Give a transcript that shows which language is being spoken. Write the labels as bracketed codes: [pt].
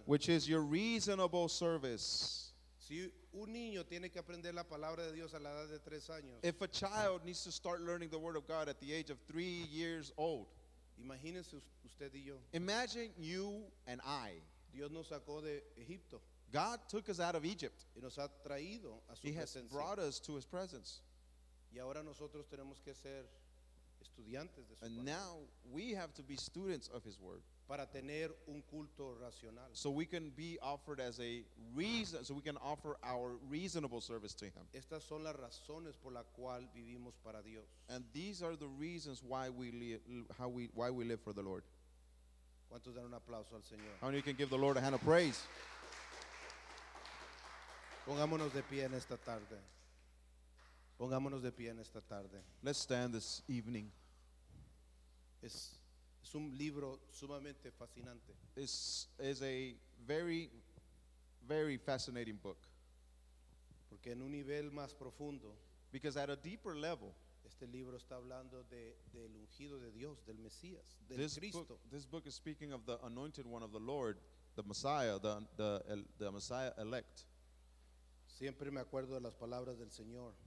[en] which is your reasonable service. [es] Si un niño tiene que aprender la palabra de Dios a la edad de 3 años, [en] If a child needs to start learning the word of God at the age of 3 years old, [es] imagínense usted y yo. [en] imagine you and I. [es] Dios nos sacó de Egipto [en] God took us out of Egypt. [es] y nos ha traído a su [en] He has [es] presencia. [en] brought us to his presence. [es] Y ahora nosotros tenemos que ser estudiantes de su [en] And [es] palabra [en] now we have to be students of his word. [es] para tener un culto racional. [en] So we can be offered as a reason, so we can offer our reasonable service to him. [es] Estas son las razones por la cual vivimos para Dios. [en] And these are the reasons why we live for the Lord. [es] ¿Cuántos dan un aplauso al Señor? [en] How many can give the Lord a hand of praise? [es] Pongámonos de pie en esta tarde. Pongámonos de pie en esta tarde. [en] Let's stand this evening. [es] Es un libro sumamente fascinante. [en] This is a very, very fascinating book, [es] Porque en un nivel más profundo, [en] because at a deeper level, [es] este libro está hablando del ungido de Dios, del Mesías, del [en] this [es] Cristo. [en] book is speaking of the anointed one of the Lord, the Messiah, the Messiah elect. [es] Siempre me acuerdo de las palabras del Señor.